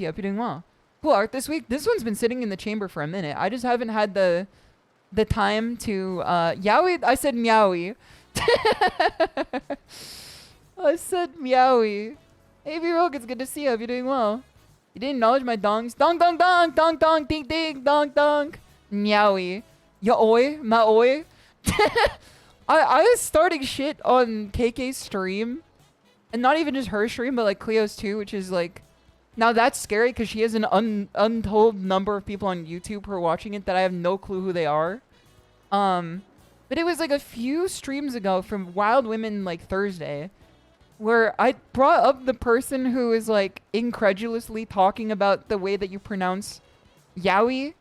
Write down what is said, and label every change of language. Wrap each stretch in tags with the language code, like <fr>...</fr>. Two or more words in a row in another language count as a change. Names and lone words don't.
<en>I hope you're doing well. Cool art this week. This one's been sitting in the chamber for a minute. I just haven't had the time to yaoi. I said meowy. I said meowy. Hey V-Rogue, it's good to see you. Hope you're doing well. You didn't acknowledge my dongs. Dong dong dong dong dong ding ding dong dong. Meowy. Yaoi. Maoi. I was starting shit on KK's stream. And not even just her stream, but like Cleo's too, which is like, now that's scary because she has an untold number of people on YouTube who are watching it that I have no clue who they are. But it was like a few streams ago from Wild Women like Thursday where I brought up the person who is like incredulously talking about the way that you pronounce yaoi.</en>